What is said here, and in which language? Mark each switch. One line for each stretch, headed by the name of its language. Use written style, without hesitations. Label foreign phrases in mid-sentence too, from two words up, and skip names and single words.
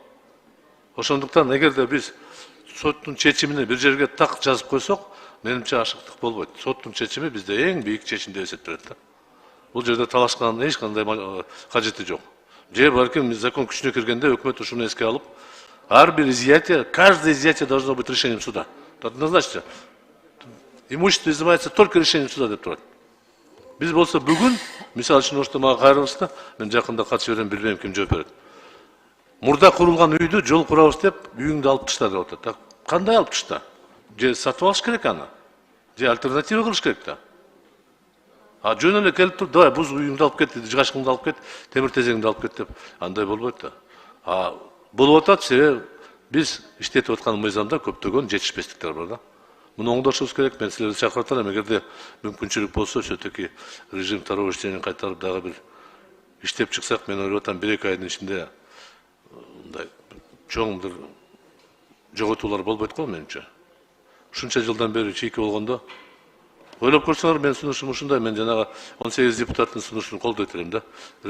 Kyrgyz: Ошондуктан эгерде биз соттун чечимини бир жерге так жазып койсок, менимче ашыктык болбойт. Соттун чечими бизде эң бийик чечим деп эсептелет да. Бул жерде талашканын эч кандай кажети жок. Же балким закон күчүнө киргенде өкмөт ушуну эске алып, ар бир изъятие,
Russian: каждое изъятие должно быть решением суда. Однозначно. Имущество изымается только решением суда
Kyrgyz: деп турат. Биз болсо бүгүн, мисалы үчүн ошто мага кайрылышты, мен жакында катышып берем, билбейм ким жооп берет. Мурда курулган үйдү жол курабыз деп, үйүңдү алып тышта деп атат. Кандай алып тышта? Же сатып алыш керек аны? Же альтернатива кылыш керек да? Жөн эле келип туруп, давай буз үйүңдү алып кет, жыгачкыңды алып кет, темир тезегиңди алып кет деп, андай болбойт да. Болуп атат, себеби биз иштетип аткан мыйзамда көптөгөн жетишпестиктер бар да. Муну оңдошубуз керек. Мен силерди чакырып атам, эгерде мүмкүнчүлүк болсо, все-таки режим тароо иштеrini кайтарып дагы бир иштеп чыксак, мен ойлоп атам, 1-2 айдын ичинде мындай чоң бир жоготуулар болбойт го менимче. Ушунча жылдан бери чийки болгондо ойлоп көрсөңөр, мен сунушум ушундай, мен жанагы 18 депутаттын сунушун колдойт элем да.